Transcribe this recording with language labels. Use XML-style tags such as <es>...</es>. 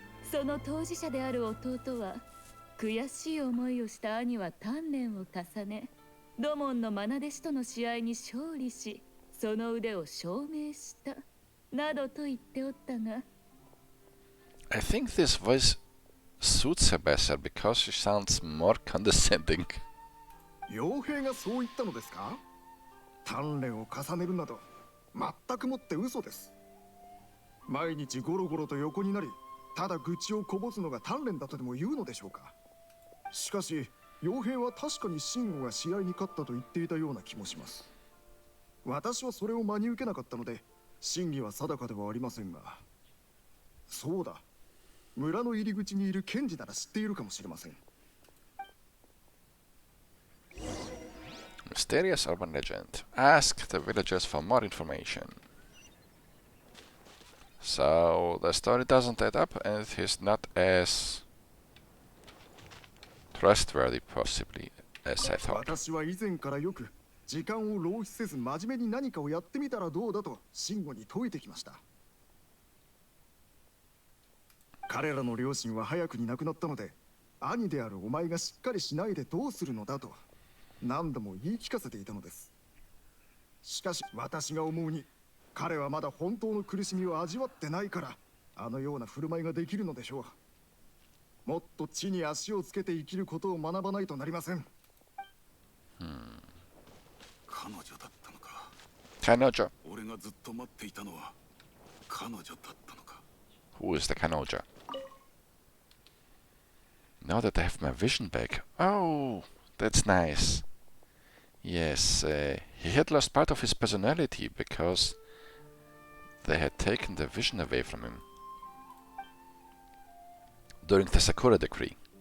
<ja>その当事者である弟は悔しい思いをした兄は鍛錬を重ね、土門の愛弟子との試合に勝利し、その腕を証明したなどと言っておったが。</ja> <en>I think this voice suits her better because she sounds more condescending.</en> <ja>傭兵がそう言ったのですか？鍛錬を重ねるなど全くもって嘘です。毎日ゴロゴロと横になり、ただ愚痴をこぼすのが鍛錬だとでも言うのでしょうか。しかし傭兵は確かに慎吾が試合に勝ったと言っていたような気もします。私はそれを真に受けなかったので真偽は定かではありませんが。そうだ、村の入り口にいる検事なら知っているかもしれません。</ja> <en>Mysterious urban legend. Ask the villagers for more information. So the story doesn't add up and it is not as trustworthy possibly as I thought.</en> <ja>私は以前からよく時間を浪費せず真面目に何かをやってみたらどうだと慎吾に説いてきました。彼らの両親は早くに亡くなったので、兄であるお前がしっかりしないでどうするのだと何度も言い聞かせていたのです。しかし私が思うに、彼はまだ本当の苦しみを味わってないからあのような振る舞いができるのでしょう。もっと地に足をつけて生きることを学ばないとなりません。彼女だったのか。 Kanoja. 俺がずっと待っていたのは彼女だったのか。</ja> <en>Who is the Kanoja? Now that I have my vision back. Oh, that's nice. Yes, he had lost part of his personality because they had taken the vision away from him during the Sakura decree.</en>